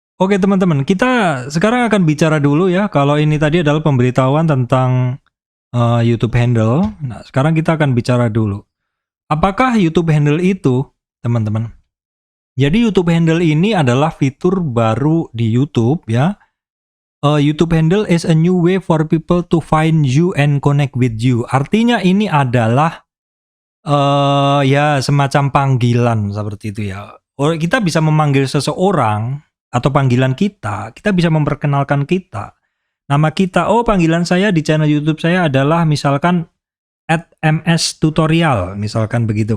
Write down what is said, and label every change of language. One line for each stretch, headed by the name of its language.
Indonesian: Oke teman-teman, kita sekarang akan bicara dulu ya. Kalau ini tadi adalah pemberitahuan tentang YouTube handle. Nah, sekarang kita akan bicara dulu. Apakah YouTube handle itu, teman-teman? Jadi YouTube handle ini adalah fitur baru di YouTube ya.
English: YouTube handle is a new way for people to find you and connect with you.
Indonesian: Artinya ini adalah ya semacam panggilan seperti itu ya. Kita bisa memanggil seseorang atau panggilan kita bisa memperkenalkan kita. Nama kita, oh panggilan saya di channel YouTube saya adalah misalkan @mstutorial, misalkan begitu.